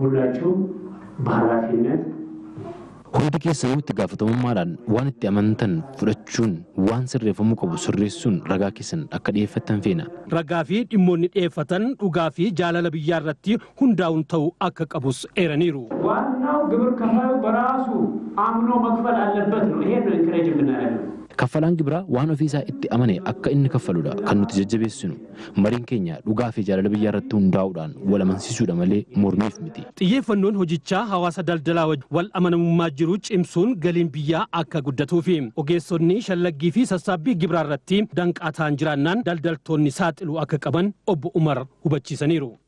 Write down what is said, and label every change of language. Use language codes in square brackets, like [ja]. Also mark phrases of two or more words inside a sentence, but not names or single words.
[om] Hundi keessanuu itti gaafatamummaadhaan waan itti amantan fudhachuun waan sirreeffamuu qabu sirreessuun ragaa keessan akka dhiyeeffattan feena. Ragaa fi dhimmoonni dhiyeeffatan dhugaa fi jaalala biyyaa irratti hundaa'uun ta'uu akka qabus eeraniiru. [am] ዋናው ግብር ከፋዩ በራሱ አምኖ መክፈል አለበት ነው። ይሄ ነው ኢንከሬጅ የምናደርገው። [om] Kaffalaan gibiraa waan ofiisaa itti amane akka inni kaffaludha kan nuti jajjabeessinu. Mariin keenya dhugaa fi jaalala biyyaa irratti hundaa'uudhaan wal amansiisuudha malee mormiif miti. Xiyyeeffannoon hojichaa hawaasa daldalaa wal amanamummaa jiru cimsuun galiin biyyaa akka guddatuu fi ogeessonni shallaggii fi sassaabbii gibiraa irratti danqaa ta'an jiraannaan daldaltoonni saaxiluu akka qaban obbo Umar hubachiisaniiru.